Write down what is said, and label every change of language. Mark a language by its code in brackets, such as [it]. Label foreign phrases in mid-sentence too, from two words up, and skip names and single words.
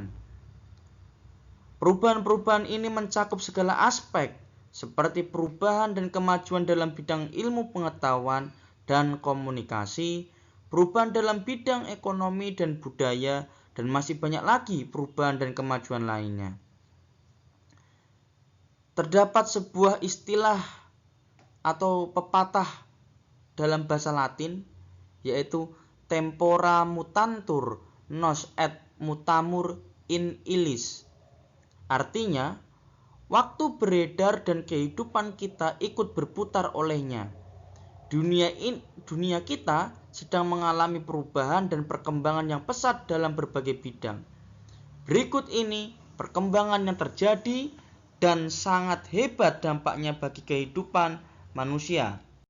[id] Perubahan-perubahan ini mencakup segala aspek, seperti perubahan dan kemajuan dalam bidang ilmu pengetahuan dan komunikasi, perubahan dalam bidang ekonomi dan budaya, dan masih banyak lagi perubahan dan kemajuan lainnya. Terdapat sebuah istilah atau pepatah dalam bahasa Latin, yaitu [la] tempora mutantur nos et mutamur in illis. [id] Artinya, waktu beredar dan kehidupan kita ikut berputar olehnya. Dunia kita sedang mengalami perubahan dan perkembangan yang pesat dalam berbagai bidang. Berikut ini perkembangan yang terjadi dan sangat hebat dampaknya bagi kehidupan manusia.